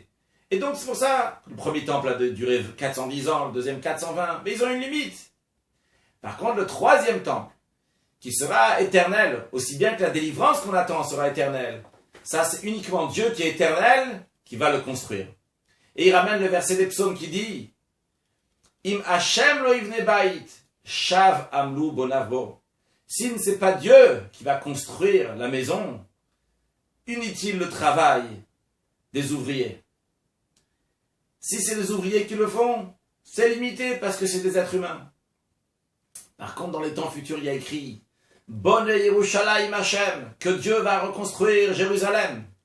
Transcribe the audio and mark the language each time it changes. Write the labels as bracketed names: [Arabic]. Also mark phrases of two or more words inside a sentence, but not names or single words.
[French] Et donc c'est pour ça que le premier temple a duré 410 ans, le deuxième 420, mais ils ont une limite. Par contre, le troisième temple, qui sera éternel, aussi bien que la délivrance qu'on attend sera éternelle, ça c'est uniquement Dieu qui est éternel qui va le construire. Et il ramène le verset des psaumes qui dit [Hebrew] אם ה' לא יבנה בית שוא עמלו בוניו. [French] Si ce n'est pas Dieu qui va construire la maison, inutile le travail des ouvriers. Si c'est les ouvriers qui le font, c'est limité parce que c'est des êtres humains. Par contre, dans les temps futurs, il y a écrit [Hebrew] בונה ירושלים ה, [French] que Dieu va reconstruire Jérusalem.